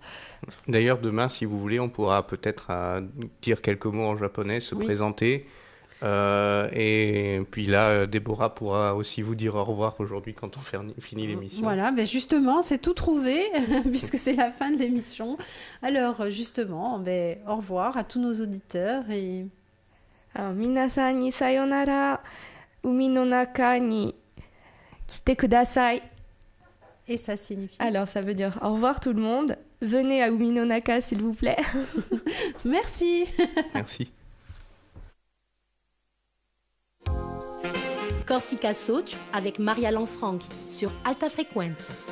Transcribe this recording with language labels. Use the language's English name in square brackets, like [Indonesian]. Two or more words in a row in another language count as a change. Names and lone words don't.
[French] D'ailleurs, demain, si vous voulez, on pourra peut-être dire quelques mots en japonais, se présenter. Et puis là, Déborah pourra aussi vous dire au revoir aujourd'hui quand on finit l'émission. Voilà, ben justement, c'est tout trouvé puisque c'est la fin de l'émission. Alors justement, au revoir à tous nos auditeurs et [Japanese] 皆さんにさよなら、海の中に来てください. [French] Et ça signifie? Alors ça veut dire au revoir tout le monde. Venez à Umi no Naka s'il vous plaît. Merci. Merci. Corsica Soch avec Maria Lanfranchi sur Alta Frequenza.